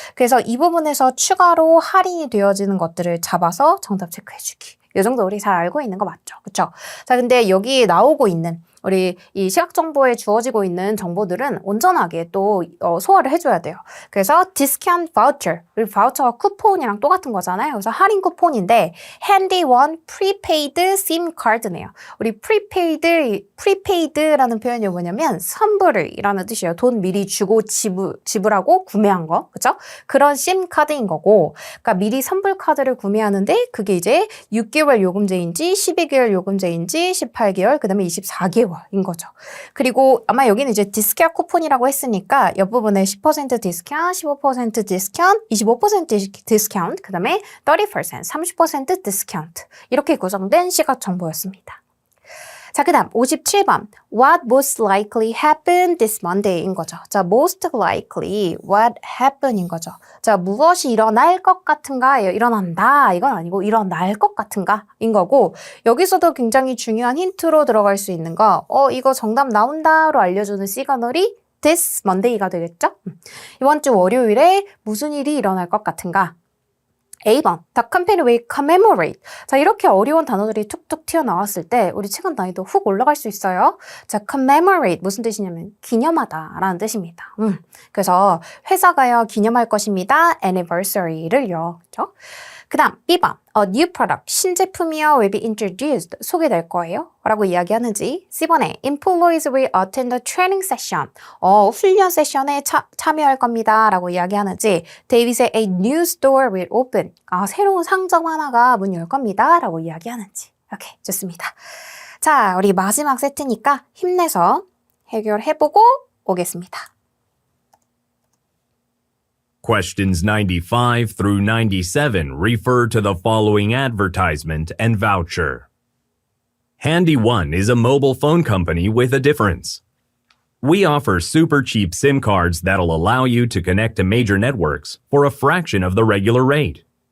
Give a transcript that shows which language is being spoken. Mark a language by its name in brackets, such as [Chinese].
[Korean] 그래서 이 부분에서 추가로 할인이 되어지는 것들을 잡아서 정답 체크해주기. 이 정도 우리 잘 알고 있는 거 맞죠? 그쵸? 자, 근데 여기 나오고 있는 우리 이 시각 정보에 주어지고 있는 정보들은 온전하게 또 소화를 해줘야 돼요. 그래서 discount voucher, 우리 바우처가 쿠폰이랑 똑같은 거잖아요. 그래서 할인 쿠폰인데 handy one prepaid SIM card네요. 우리 prepaid라는 표현이 뭐냐면 선불이라는 뜻이에요. 돈 미리 주고 지불하고 구매한 거, 그렇죠? 그런 SIM 카드인 거고, 그러니까 미리 선불 카드를 구매하는데 그게 이제 6개월 요금제인지 12개월 요금제인지 18개월, 그다음에 24개월. 인 거죠. 그리고 아마 여기는 이제 디스카운트 쿠폰이라고 했으니까 옆부분에 10% 디스카운트, 15% 디스카운트, 25% 디스카운트, 그 다음에 30%, 30% 디스카운트 이렇게 구성된 시각 정보였습니다. 자, 그 다음 57번 [English] What most likely happen this Monday인 거죠. 자, most likely what happen [Korean] 인 거죠. 자, 무엇이 일어날 것 같은가? 일어난다 이건 아니고 일어날 것 같은가? 인 거고, 여기서도 굉장히 중요한 힌트로 들어갈 수 있는 거 이거 정답 나온다로 알려주는 시그널이 [English] this Monday [Korean] 가 되겠죠? 이번 주 월요일에 무슨 일이 일어날 것 같은가? [English] A번, The company will commemorate. [Korean] 자, 이렇게 어려운 단어들이 툭툭 튀어나왔을 때 우리 체감 난이도 훅 올라갈 수 있어요. 자, commemorate 무슨 뜻이냐면 기념하다 라는 뜻입니다. 그래서 회사가요 기념할 것입니다. anniversary를요. 그렇죠? 그 다음 B번 [English] A new product, [Korean] 신제품이요 [English] will be introduced, [Korean] 소개될 거예요 라고 이야기하는지 C번에 [English] Employees will attend the training session, [Korean] 훈련 세션에 참여할 겁니다 라고 이야기하는지 데이빗의 [English] A new store will open, [Korean] 새로운 상점 하나가 문 열 겁니다 라고 이야기하는지. 오케이, 좋습니다. 자, 우리 마지막 세트니까 힘내서 해결해보고 오겠습니다. [English] Questions 95 through 97 refer to the following advertisement and voucher. Handy One is a mobile phone company with a difference. We offer super cheap SIM cards that'll allow you to connect to major networks for a fraction of the regular rate.